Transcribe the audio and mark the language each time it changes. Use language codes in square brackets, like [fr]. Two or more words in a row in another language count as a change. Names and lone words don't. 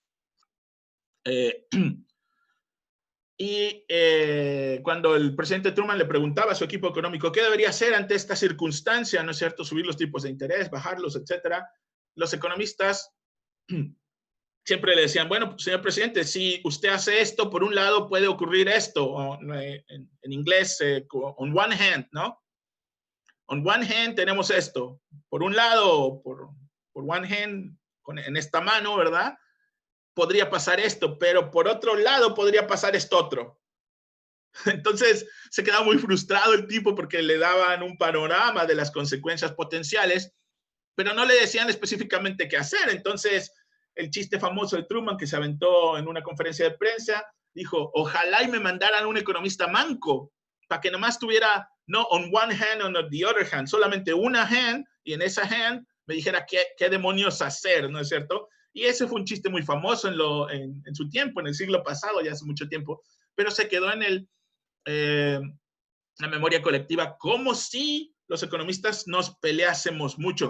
[es] Cuando el presidente Truman le preguntaba a su equipo económico qué debería hacer ante esta circunstancia, ¿no es cierto? Subir los tipos de interés, bajarlos, etcétera. Los economistas siempre le decían, bueno, señor presidente, si usted hace esto, por un lado puede ocurrir esto, o, en inglés, [en] on one hand, ¿no? On one hand [es] tenemos esto. Por un lado, por [en] one hand, [es] en esta mano, ¿verdad? Podría pasar esto, pero por otro lado podría pasar esto otro. Entonces se quedaba muy frustrado el tipo porque le daban un panorama de las consecuencias potenciales, pero no le decían específicamente qué hacer. Entonces el chiste famoso de Truman que se aventó en una conferencia de prensa dijo, ojalá y me mandaran un economista manco para que nomás tuviera no [en] on one hand [es] o [en] on the other hand, [es] solamente una hand, y en esa hand me dijera qué demonios hacer, ¿no es cierto? Y ese fue un chiste muy famoso en su tiempo, en el siglo pasado, ya hace mucho tiempo, pero se quedó en la memoria colectiva como si los economistas nos peleásemos mucho.